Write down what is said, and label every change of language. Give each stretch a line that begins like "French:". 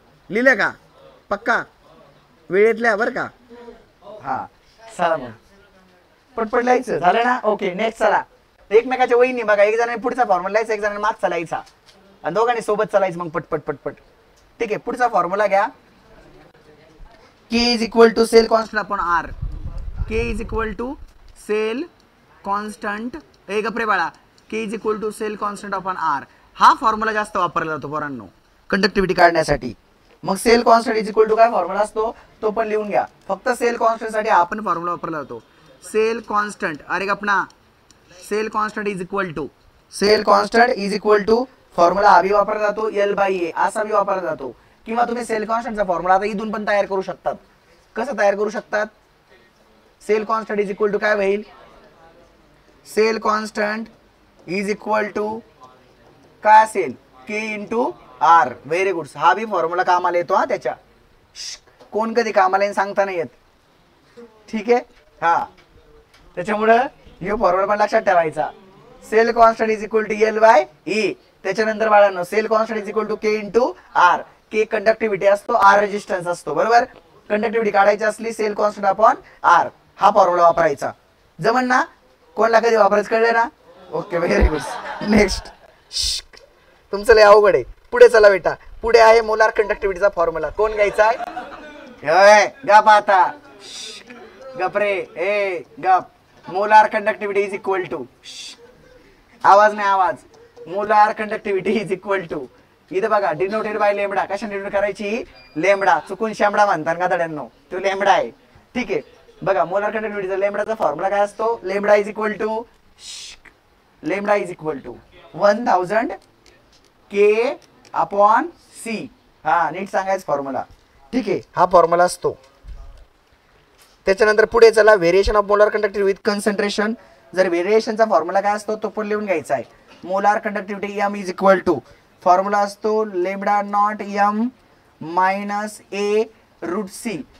Marathi: लिहिलं का? पक्का वेळेतल्या बरं का? हा चला मग पटपट लिहायचं. झालं ना? ओके नेक्स्ट चला. एकमेकाच्या वहीने बघा, एक जणांनी पुढचा फॉर्म्युला लिहायचा, एक जणांनी मागचा लिहायचा आणि दोघांनी सोबत चालायचं मग पटपट. ठीक आहे, पुढचा फॉर्म्युला घ्या.
English: K is equal to cell constant upon R. K is equal to cell constant,
Marathi: ए गप्रे बाळा,
English: K is equal to cell constant upon R
Marathi: हा फॉर्म्युला जास्त वापरला जातो पोरांनो कंडक्टिव्हिटी काढण्यासाठी. मग sale constant is equal to काय फॉर्म्युला असतो तो पण लिहून घ्या. फक्त सेल कॉन्स्टंट साठी हा पण फॉर्म्युला वापरला जातो. सेल कॉन्स्टंट, अरे गपना,
English: cell constant is equal to
Marathi: formula हा भी वापरला जातो एल बाय ए असा भी वापरला जातो. किंवा तुम्ही सेल कॉन्स्टंटचा फॉर्म्युला आता इथून पण तयार करू शकतात. कसं तयार करू शकतात?
English: cell constant is equal to
Marathi: काय होईल? Sale constant is equal to काय असेल?
English: K into R. Very good.
Marathi: हा भी फॉर्म्युला कामाला येतो. हा त्याच्या कोण कधी कामाला येईल सांगता नाही येत. ठीक आहे, हा त्याच्यामुळं हे फॉर्म्युला पण लक्षात ठेवायचा.
English: Cell constant is equal to L by E.
Marathi: त्याच्यानंतर बाळांनो
English: Cell constant is equal to K into R.
Marathi: K conductivity असतो, आर रेजिस्टन्स असतो. बरोबर, कंडक्टिव्हिटी काढायची असली
English: cell constant upon R
Marathi: हा फॉर्म्युला वापरायचा. जमन ना? कोणला कधी वापरायचं कळलं ना? Okay very good. नेक्स्ट तुमचं लय अवघड आहे. पुढे चला बेटा. पुढे आहे मोलार कंडक्टिव्हिटीचा फॉर्म्युला. कोण घ्यायचा आहे? गप आता, गप रे, ए गप.
English: molar conductivity is equal to,
Marathi: आवाज नाही आवाज.
English: molar conductivity is equal to
Marathi: इथं बघा डिनोटेड बाय लेमडा. कशा डिनोट करायची? लेमडा. चुकून शेमडा म्हणतात का दड्यांनो? तो लेमडा आहे. ठीक आहे, बघा मोलार कंडक्टिव्हिटीचा लेमडाचा फॉर्म्युला काय असतो?
English: Lambda is equal to 1000 K upon C.
Marathi: हा नीट सांगायचं फॉर्म्युला. ठीक आहे, हा फॉर्म्युला असतो. त्याच्यानंतर पुढे चला.
English: Variation of molar conductivity with concentration.
Marathi: जर व्हेरिएशनचा फॉर्म्युला काय असतो तो पण लिहून घ्यायचा आहे.
English: molar conductivity M is equal to
Marathi: formula असतो
English: Lambda naught M minus A root C.